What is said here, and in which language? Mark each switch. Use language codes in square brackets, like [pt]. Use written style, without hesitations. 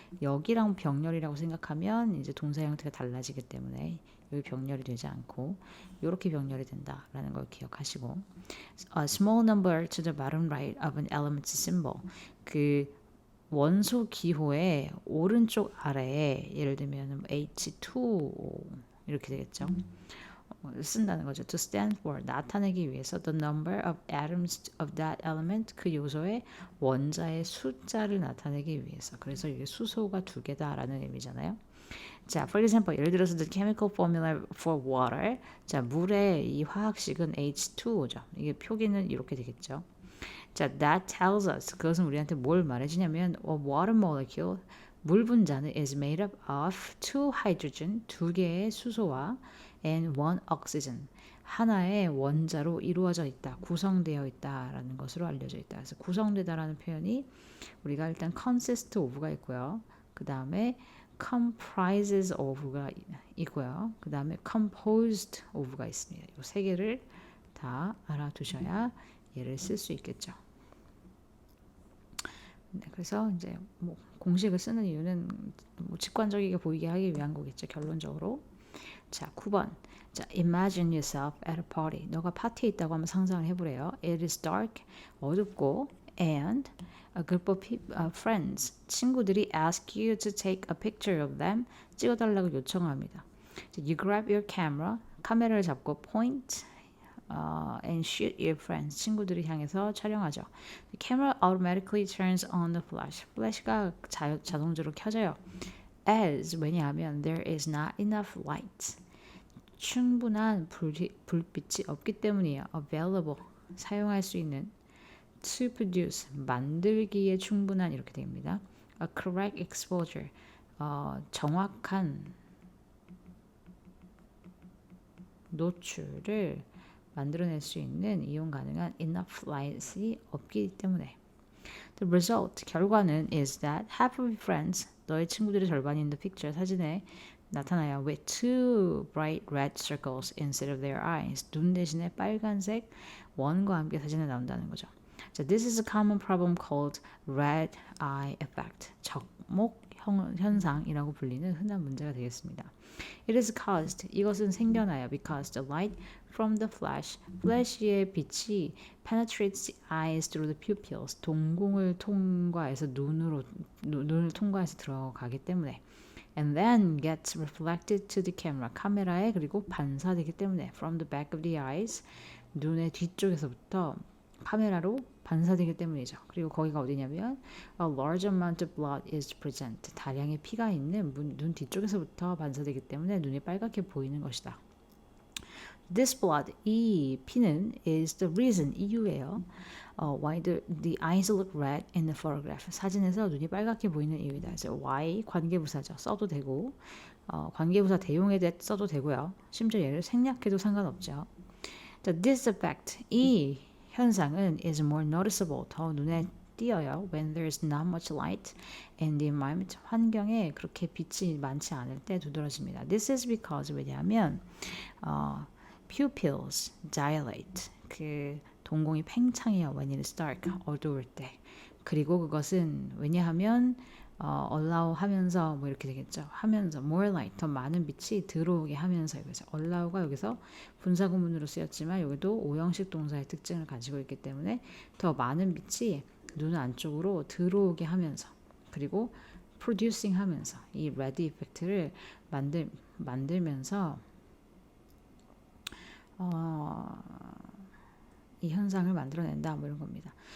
[ko] 여기랑 병렬이라고 생각하면 이제 동사 형태가 달라지기 때문에 여기 병렬이 되지 않고 이렇게 병렬이 된다라는 걸 기억하시고 [en] a small number to the bottom right of an element symbol. [ko] 그 원소 기호의 오른쪽 아래에 예를 들면 H2O 이렇게 되겠죠. 쓴다는 거죠. [en] To stand for [ko] 나타내기 위해서 [en] the number of atoms of that element [ko] 그 요소의 원자의 숫자를 나타내기 위해서. 그래서 이게 수소가 두 개다라는 의미잖아요. [en] 자, for example, [ko] 예를 들어서 [en] the chemical formula for water. [ko] 자, 물의 이 화학식은 H2O죠. 이게 표기는 이렇게 되겠죠. 자, [en] that tells us [ko] 그것은 우리한테 뭘 말해주냐면 [en] a water molecule [ko] 물 분자는 [en] is made up of two hydrogen [ko] 두 개의 수소와 [en] and one oxygen [ko] 하나의 원자로 이루어져 있다, 구성되어 있다라는 것으로 알려져 있다. 그래서 구성되다라는 표현이 우리가 일단 consist of가 있고요. 그 다음에 comprises of가 있고요. 그 다음에 composed of가 있습니다. 이 세 개를 다 알아두셔야 얘를 쓸 수 있겠죠. 네, 그래서 이제 뭐 공식을 쓰는 이유는 뭐 직관적이게 보이게 하기 위한 거겠죠. 결론적으로. 자, 9번. [en] 자, imagine yourself at a party. [ko] 너가 파티에 있다고 한번 상상을 해보래요. [en] It is dark, [ko] 어둡고, [en] and a group of friends, [ko] 친구들이 [en] ask you to take a picture of them. [ko] 찍어달라고 요청합니다. [en] 자, you grab your camera, [ko] 카메라를 잡고 [en] point and shoot your friends. [ko] 친구들을 향해서 촬영하죠. [en] The camera automatically turns on the flash. [ko] 플래시가 자동적으로 켜져요. [en] As [ko] 왜냐하면 [en] there is not enough light. [ko] 충분한 불빛이 없기 때문이에요. Available 사용할 수 있는 [en] to produce [ko] 만들기에 충분한 이렇게 됩니다. [en] A correct exposure [ko] 정확한 노출을 만들어낼 수 있는 이용 가능한 [en] enough light이 없기 때문에 The result, [ko] 결과는 [en] is that half of your friends, [ko] 너의 친구들의 절반이 [en] in the picture, [ko] 사진에 나타나요. [en] With two bright red circles instead of their eyes. [ko] 눈 대신에 빨간색 원과 함께 사진에 나온다는 거죠. [en] So this is a common problem called red eye effect. [ko] 적목 현상이라고 불리는 흔한 문제가 되겠습니다. [en] It is caused, [ko] 이것은 생겨나요. [en] Because the light from the flash, flash의 빛이 penetrates the eyes through the pupils, [ko] 동공을 통과해서 눈을 통과해서 들어가기 때문에 [en] and then gets reflected to the camera, [ko] 카메라에 그리고 반사되기 때문에 [en] from the back of the eyes, [ko] 눈의 뒤쪽에서부터 카메라로 반사되기 때문이죠. 그리고 거기가 어디냐면 [en] a large amount of blood is present. [ko] 다량의 피가 있는 눈 뒤쪽에서부터 반사되기 때문에 눈이 빨갛게 보이는 것이다. [en] This blood, [ko] 이 피는 [en] is the reason, [ko] 이유예요. [en] Why the eyes look red in the photograph. [ko] 사진에서 눈이 빨갛게 보이는 이유이다. 그래서 why 관계부사죠. 써도 되고 관계부사 대용에 대해 써도 되고요. 심지어 얘를 생략해도 상관없죠. 자, [en] this effect, [ko] 이 현상은 [en] is more noticeable, [ko] 더 눈에 띄어요. [en] When there is not much light in the environment, [ko] 환경에 그렇게 빛이 많지 않을 때 두드러집니다. [en] This is because, [ko] 왜냐하면 [en] pupils dilate, [ko] 그 동공이 팽창해요. [en] When it is dark, [ko] 어두울 때. 그리고 그것은 왜냐하면 allow 하면서 뭐 이렇게 되겠죠. 하면서 [en] more light, [ko] 더 많은 빛이 들어오게 하면서 그래서 allow가 여기서 분사구문으로 쓰였지만 여기도 오형식 동사의 특징을 가지고 있기 때문에 더 많은 빛이 눈 안쪽으로 들어오게 하면서 그리고 producing 하면서 이 red 이펙트를 만들면서 이 현상을 만들어낸다 뭐 이런 겁니다.